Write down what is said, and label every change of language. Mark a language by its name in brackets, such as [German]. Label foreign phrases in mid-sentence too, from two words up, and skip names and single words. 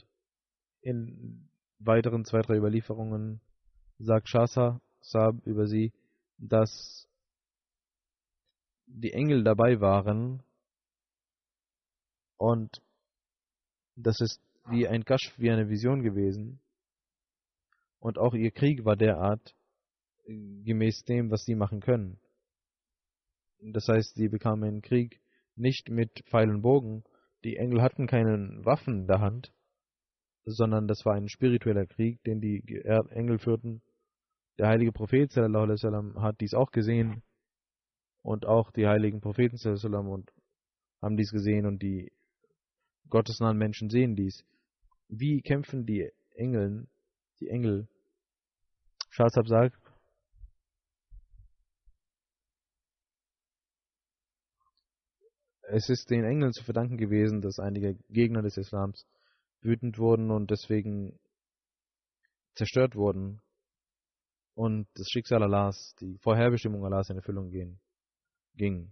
[German] In weiteren 2-3 Überlieferungen sagt Shasa Saab über sie, dass die Engel dabei waren, und das ist wie ein Kashf, wie eine Vision gewesen, Und auch ihr Krieg war derart, gemäß dem, was sie machen können. Das heißt, sie bekamen einen Krieg nicht mit Pfeil und Bogen. Die Engel hatten keine Waffen in der Hand, sondern das war ein spiritueller Krieg, den die Engel führten. Der heilige Prophet [Arabic] صلى الله عليه وسلم [German] hat dies auch gesehen und auch die heiligen Propheten [Arabic] صلى الله عليه وسلم [German] und haben dies gesehen und die gottesnahen Menschen sehen dies. Wie kämpfen die Engel? Shahzab sagt, es ist den Engeln zu verdanken gewesen, dass einige Gegner des Islams wütend wurden und deswegen zerstört wurden und das Schicksal Allahs, die Vorherbestimmung Allahs in Erfüllung ging.